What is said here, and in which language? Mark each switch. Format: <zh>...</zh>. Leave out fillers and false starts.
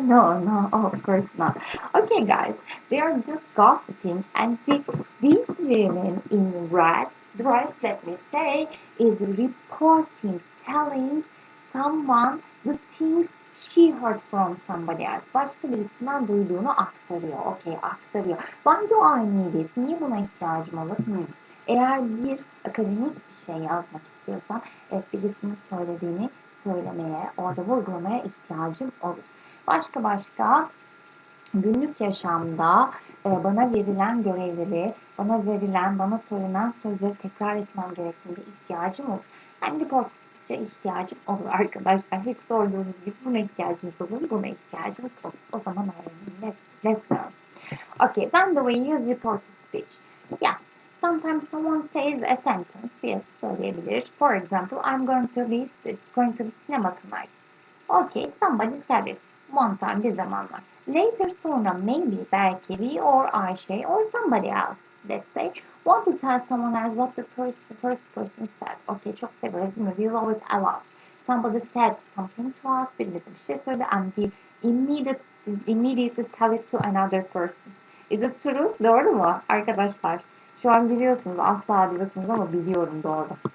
<en>No, of course not. Okay, guys, they are just gossiping, and these women in red dress, let me say, is reporting, telling someone the things she heard from somebody else.</en> <tr>Başka birisinden duyduğunu aktarıyor. Okay, aktarıyor.</tr> <en>Why do I need it?</en> <tr>Niye buna ihtiyacım olur? Eğer bir akademik bir şey yazmak istiyorsam, evet, birisinin söylediğini söylemeye, orada vurgulamaya ihtiyacım olur. Başka günlük yaşamda bana verilen görevleri, bana söylenen sözleri tekrar etmem gerektiğinde ihtiyacım olur. Yani report ihtiyacım olur arkadaşlar. Hep sorduğunuz gibi buna ihtiyacınız olur, buna ihtiyacınız olur. O zaman öğrenin.</tr> <en>Let's learn. Okay, then the way you use report to speech. Yeah, sometimes someone says a sentence. Yes,</en> <tr>söyleyebilir.</tr> <en>For example, I'm going to the cinema tonight. Okay, somebody said it. One time,</en> <tr>bir zamanlar.</tr> <en>Later,</en> <tr>sonra,</tr> <en>maybe,</en> <tr>belki,</tr> <en>we or Ayşe or somebody else, let's say, want to tell someone else what the first person said.</en> <tr>Okay, çok severiz değil mi?</tr> <en>We love it a lot. Somebody said something to us,</en> <tr>birisi bir şey söyledi,</tr> <en>and we immediately tell it to another person. Is it true?</en> <tr>Doğru mu arkadaşlar? Şu an biliyorsunuz, asla diyorsunuz ama biliyorum, doğru.</tr>